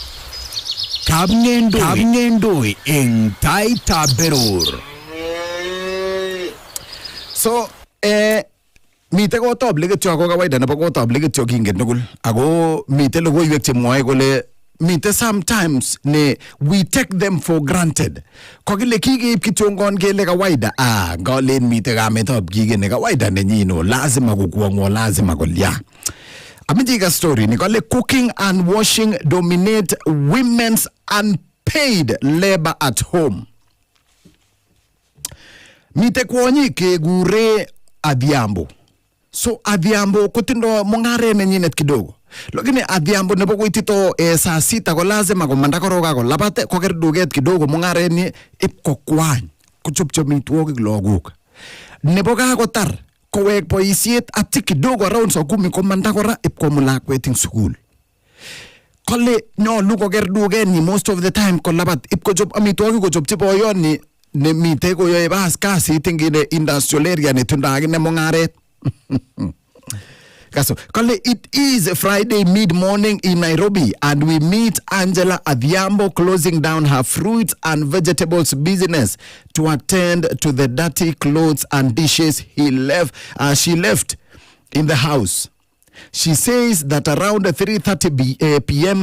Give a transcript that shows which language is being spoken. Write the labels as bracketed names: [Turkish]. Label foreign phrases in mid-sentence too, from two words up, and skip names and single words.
[Kalenjin] Kamngendui eng Taaitab Berur. So, mite kotab ligityo ako kawaida nebo kotab ligityo kingen tugul. Ako mite logoiwek chemwoe kole mite sometimes ne [English] we take them for granted. [Kalenjin] Kokile kigeib kityongon kele kawaida. Ngalen mite kametab kige ne kawaida nenyino. Lazima kukuangwa, lazima kolya. Amijika story ni kole [English] cooking and washing dominate women's unpaid labor at home. [Kalenjin] Mite kwonyi kegure Adhiambo. So Adhiambo kutindo mungare nenyinet kidogo. Lakini Adhiambo nebo kuitito [Swahili] saa sita [Kalenjin] ko lazima komanda koroga ko labate koker duget kidogo mungare ni ipkokwany kuchopcho mitwogik lagok. Nebo kakotar kowek boisiet ati kidogo around saa 10 komanda kora ipkomulakwet ing sukul. Kole nyolu koker duget ni [English] most of the time [Kalenjin] ko labat ipkochop amitwogik kochopchi boyon ni ne mite koyoe bas kasit ingine [English] industrial area [Kalenjin] ne tunda akine mungaret. Kaso, kale [English] it is Friday mid-morning in Nairobi and we meet Angela Adhiambo closing down her fruits and vegetables business to attend to the dirty clothes and dishes she left in the house. She says that around 3:30 p.m.